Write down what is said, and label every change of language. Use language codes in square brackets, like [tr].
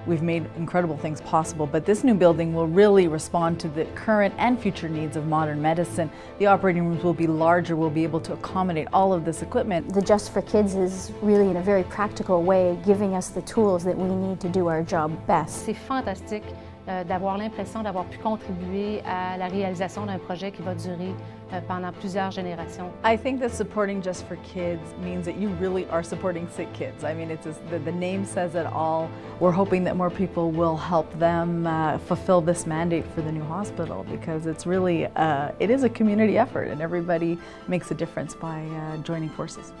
[en] We've made incredible things possible, but this new building will really respond to the current and future needs of modern medicine. The operating rooms will be larger, we'll be able to accommodate all of this equipment. The Just for Kids is really, in a very practical way, giving us the tools that we need to do our job best. [fr] C'est fantastique d'avoir l'impression d'avoir pu contribuer à la réalisation d'un projet qui va durer pendant plusieurs générations. [en] I think that supporting Just for Kids means that you really are supporting sick kids. I mean, the name says it all. We're hoping that more people will help them fulfill this mandate for the new hospital, because it's really, it is a community effort, and everybody makes a difference by joining forces.